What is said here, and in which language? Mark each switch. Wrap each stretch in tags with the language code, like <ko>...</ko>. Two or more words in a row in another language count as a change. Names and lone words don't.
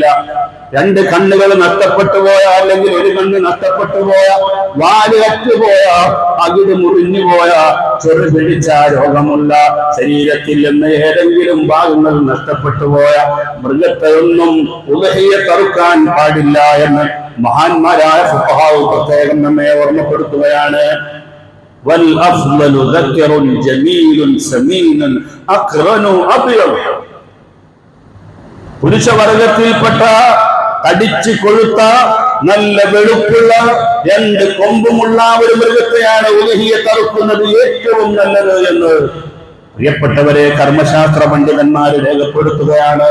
<ml>2 കണ്ണുകൾ നഷ്ടപ്പെട്ടു പോയ, അല്ലെങ്കിൽ ഒരു കണ്ണ് നഷ്ടപ്പെട്ടു പോയ, വാല് അറ്റുപോയ, അകിട് മുറിഞ്ഞു പോയ, ചൊറു പിടിച്ച രോഗമുള്ള, ശരീരത്തിൽ നിന്ന് ഏതെങ്കിലും ഭാഗങ്ങൾ നഷ്ടപ്പെട്ടു പോയ മൃഗത്തെ ഒന്നും ഉദ്ഹിയ്യത്ത് അറുക്കാൻ പാടില്ല എന്ന് മഹാന്മാരായ ഫുഖഹാവ് പ്രത്യേകം നമ്മെ ഓർമ്മപ്പെടുത്തുകയാണ്.</ml> <ar>والأفضل ذكر جميل سمين أقرن أبيض.</ar> <ml>പുരുഷവർഗത്തിൽപ്പെട്ട തടിച്ചു കൊഴുത്ത നല്ല വെളുപ്പുള്ള 2 കൊമ്പുമുള്ള ഒരു മൃഗത്തെയാണ് ഉദ്ഹിയ്യത്ത് അറുക്കുന്നത് ഏറ്റവും നല്ലത് എന്ന് പ്രിയപ്പെട്ടവരെ കർമ്മശാസ്ത്ര പണ്ഡിതന്മാർ രേഖപ്പെടുത്തുകയാണ്.</ml>